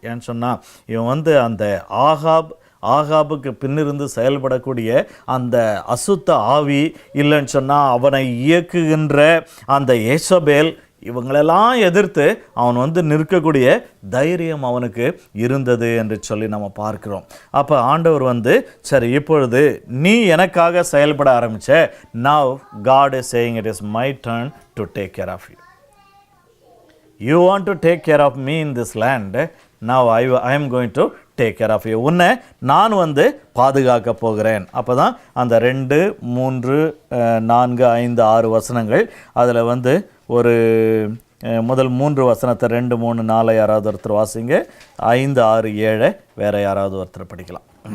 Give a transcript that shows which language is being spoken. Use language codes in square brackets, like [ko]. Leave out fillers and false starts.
[ta] ஏன்னு சொன்னால் இவன் வந்து அந்த ஆகாபுக்கு பின்னிருந்து செயல்படக்கூடிய அந்த அசுத்த ஆவி, இல்லைன்னு சொன்னால் அவனை இயக்குகின்ற அந்த ஏசபேல், இவங்களெல்லாம் எதிர்த்து அவன் வந்து நிற்கக்கூடிய தைரியம் அவனுக்கு இருந்தது என்று சொல்லி நம்ம பார்க்கிறோம். அப்போ ஆண்டவர் வந்து, சரி இப்பொழுது நீ எனக்காக செயல்பட ஆரம்பிச்ச, [en] now God is saying it is my turn to take care of you. You want to take care of me in this land, now I am going to take care of you. [ta] உன்னை நான் வந்து பாதுகாக்க போகிறேன். அப்போ தான் அந்த 2, 3, 4, 5, 6 வசனங்கள், அதில் வந்து ஒரு முதல் 3 வசனத்தை 2, 3, 4 யாராவது ஒருத்தர் வாசிங்க, 5, 6, 7 வேற யாராவது ஒருத்தர் படிக்கலாம்.